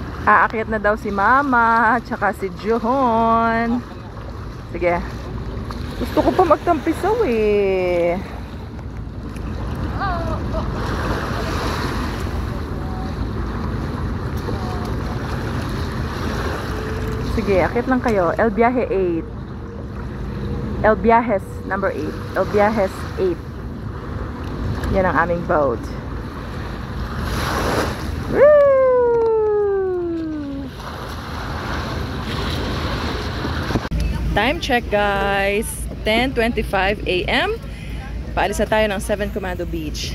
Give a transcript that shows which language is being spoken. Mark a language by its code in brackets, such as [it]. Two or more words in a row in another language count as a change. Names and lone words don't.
[tl] Aakyat na daw si Mama, tsaka si John. Sige. Gusto ko pa magtampisaw eh. Sige, akyat lang kayo. El Viaje 8. El Viajes number 8. El Viajes 8. Yan ang aming boat. [en] Woo! Time check guys. 10:25 AM. [tl] Paalis na tayo ng 7 Commando Beach.